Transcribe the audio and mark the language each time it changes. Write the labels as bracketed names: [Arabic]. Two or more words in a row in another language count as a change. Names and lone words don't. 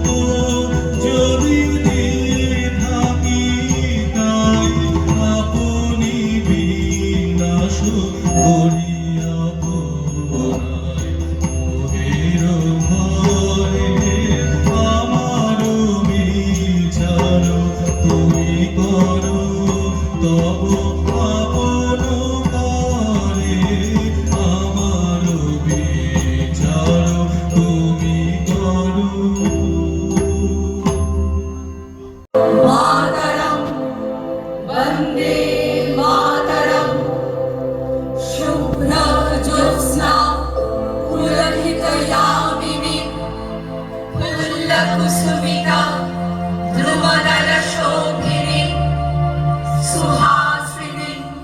[Bangla] যদি দিয়ে থাকি তাই, আপনি বিনাশ করিয়া পুরায় মোহের ভরে আমার বিচার তুমি করো, তব আপন করে আমার বিচার তুমি করো। [Sanskrit] मातरं वन्दे मातरं शुभ्रज्योत्स्ना पुलकितयामिनीं फुल्लकुसुमिता ध्रुवनलशोभिनीं सुहासिनीं